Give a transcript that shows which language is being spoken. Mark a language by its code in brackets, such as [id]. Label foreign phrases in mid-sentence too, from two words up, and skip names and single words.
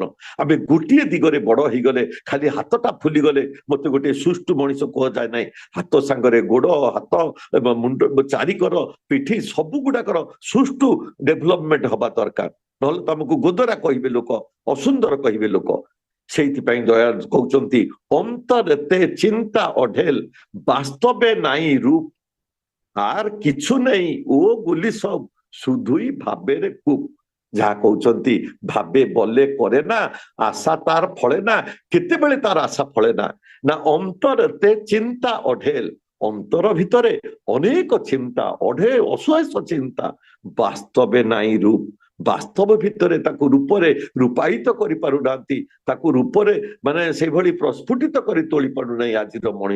[or] ଆମେ ଗୋଟିଏ ଦିଗରେ ବଡ ହେଇଗଲେ, ଖାଲି ହାତଟା ଫୁଲିଗଲେ ମତେ ଗୋଟିଏ ସୁଷ୍ଠୁ ମଣିଷ କୁହାଯାଏ ନାହିଁ, ହାତ ସାଙ୍ଗରେ ଗୋଡ, ହାତ ଏବଂ ମୁଣ୍ଡ, ଚାରିକର, ପିଠି ସବୁ ଗୁଡାକର ସୁଷ୍ଠୁ ଡେଭଲପମେଣ୍ଟ ହବା ଦରକାର, ନହେଲେ ତମକୁ ଗୋଦରା କହିବେ ଲୋକ, ଅସୁନ୍ଦର କହିବେ ଲୋକ। ସେଇଥିପାଇଁ ଦୟାଳ କହୁଛନ୍ତି [bn] অন্তরেতে চিন্তা অঢেল, ବାସ୍ତবে নাই রূপ, আর কিছু নেই ও গুলি সব শুধুই ভাবের কূপ। [or] ଯାହା କହୁଛନ୍ତି [bn] ভাবে বলে করে না, আশা তার ফলে না। [or] କେତେବେଳେ ତାର ଆଶା ଫଳେ ନା, ନା ଅନ୍ତରେତେ ଚିନ୍ତା ଅଢେଲ, ଅନ୍ତର ଭିତରେ ଅନେକ ଚିନ୍ତା, ଅଶେଷ ଚିନ୍ତା, ବାସ୍ତବେ ନାଇଁ ରୂପ, ବାସ୍ତବ ଭିତରେ ତାକୁ ରୂପରେ ରୂପାୟିତ କରିପାରୁନାହାନ୍ତି, ତାକୁ ରୂପରେ ମାନେ ସେଇଭଳି ପ୍ରସ୍ଫୁଟିତ କରି ତୋଳି ପାରୁନାହିଁ ଆଜିର ମଣିଷ।